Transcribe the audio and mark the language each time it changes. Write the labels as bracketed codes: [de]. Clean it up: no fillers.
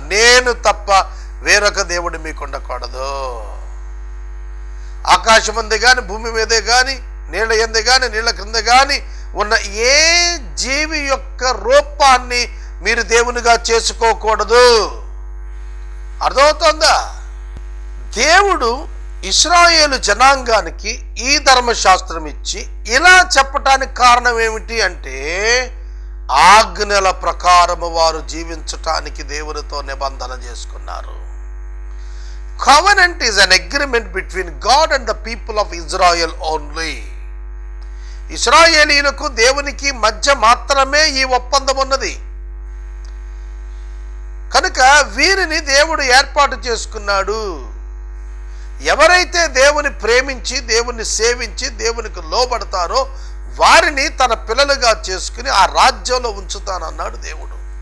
[te] నేను తప్ప వేరొక దేవుడు మీకు ఉండకూడదు. ఆకాశం అందే కానీ, భూమి మీదే కానీ, నీళ్ళ ఎందే కానీ, నీళ్ళ క్రింద కానీ ఉన్న ఏ జీవి యొక్క రూపాన్ని మీరు దేవునిగా చేసుకోకూడదు. అర్థమవుతోందా? దేవుడు ఇశ్రాయేలు జనాంగానికి ఈ ధర్మశాస్త్రం ఇచ్చి ఇలా చెప్పటానికి కారణం ఏమిటి అంటే, ఆజ్ఞల ప్రకారము వారు జీవించటానికి దేవునితో నిబంధన చేసుకున్నారు. [en] Covenant is an agreement between God and the people of Israel only. [te] ఇశ్రాయేలీయులకు దేవునికి మధ్య మాత్రమే ఈ ఒప్పందం ఉన్నది. కనుక వీరిని దేవుడు ఏర్పాటు చేసుకున్నాడు. ఎవరైతే దేవుని ప్రేమించి, దేవుని సేవించి, దేవునికి లోబడతారో వారిని తన పిల్లలుగా చేసుకుని ఆ రాజ్యంలో ఉంచుతానన్నాడు దేవుడు.